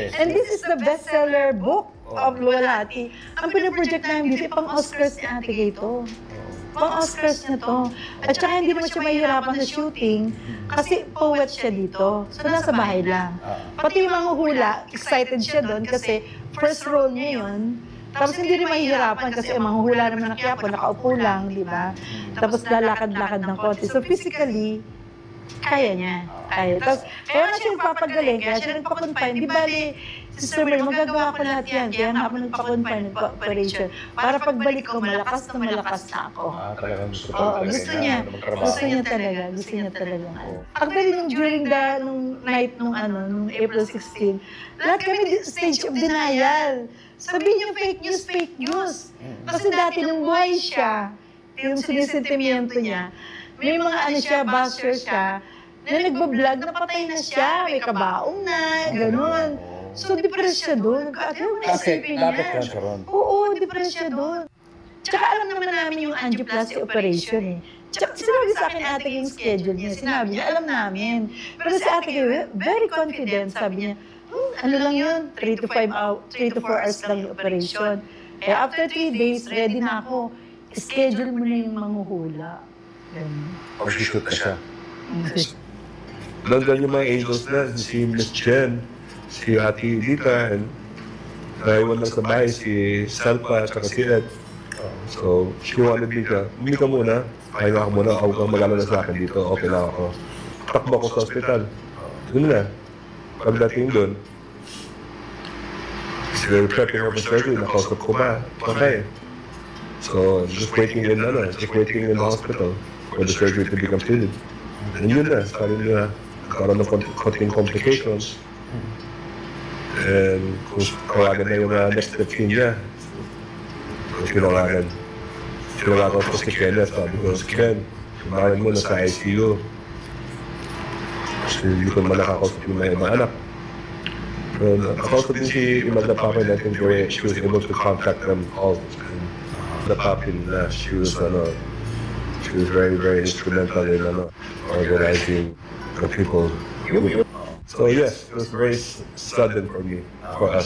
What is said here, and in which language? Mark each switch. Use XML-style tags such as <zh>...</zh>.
<en>And this is the bestseller book of Luwalhati.</en> <tl>Ang pinoproject namin dito, pang-Oscars ni Ate Gay to. Pang-Oscars na to. At saka hindi naman siya mahihirapan sa shooting kasi poet siya dito. So nasa bahay lang. Pati yung mga hula, excited siya doon kasi first role niya yun. Tapos hindi rin mahihirapan kasi ang mga hula naman ng Quiapo, nakaupo lang, di ba? Tapos lalakad-lakad ng konti. So physically, kaya niya. Kaya. Tapos, kaya nga siya nagpapagaling, kaya siya nagpa-confine. Di bali, Sister Mary, magagawa ko lahat yan. Kaya nga ako nagpa-confine, nagpa-operation. Para pagbalik ko, malakas na ako. Talagang gusto ko. Oo, gusto niya. Gusto niya talaga. Gusto niya talaga. Actually, during nung night nung April 16, lahat kami stage of denial. Sabihin niyo fake news. Kasi dati nung buhay siya, yung sinisentimiento niya, may mga basher siya, na nagbablog, napatay na siya, may kabaong na, gano'n. So, depressed siya doon. Ano na isipin niya? Oo, depressed siya doon. Tsaka alam naman namin yung angioplasty operation eh. Tsaka sinabi sa akin ate yung schedule niya. Sinabi niya, alam namin. Pero si ate very confident, sabi niya, ano lang yun, 3 to 4 hours lang yung operation. Eh, after 3 days, ready na ako. Schedule mo na yung manghuhula. Mag-shoot na siya. Doon yung mga angels na, si Miss Jen, si Ate Dita, and naiwan lang sa bahay si Salpa at si Ed.</tl> <en>So, she wanted me</en> <tl>ka, hindi ka muna, pahinga ka muna, huwag kang mag-alala sa akin dito, okay lang ako. Takbo ako sa ospital. Doon na. Pagdating doon,</tl> <en>they were prepping her for surgery,</en> <tl>nakausap ko ba?</tl> <en>Okay. So, just waiting in the hospital for the surgery to be completed.</en> <tl>And yun na, sabi nila, nagkaroon ng konting complications. And kung kawagan na yung next step niya, tinawagan ko si Kenneth, sabi ko, Ken, kumain mo na sa ICU. Kasi hindi ko naman nakakausap yung mga ibang anak. Nakausap din si Imelda Papin,</tl> <en>I think she was able to contact them all. The Papin, she was very, very instrumental in organizing the people. So yes, it was very sudden for me, for us.</en>